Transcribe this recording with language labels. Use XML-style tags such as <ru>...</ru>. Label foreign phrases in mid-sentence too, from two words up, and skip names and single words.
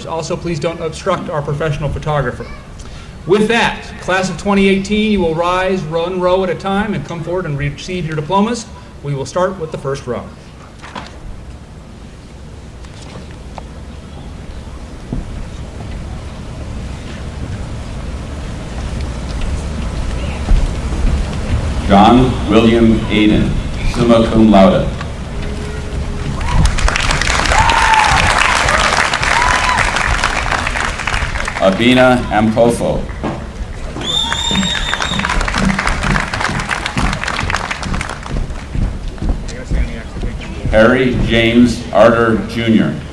<en>Also, please don't obstruct our professional photographer. With that, class of 2018, you will rise one row at a time and come forward and receive your diplomas. We will start with the first row. John William Aiden, summa cum laude. Abina Ampofo. Harry James Arter, Jr.</en>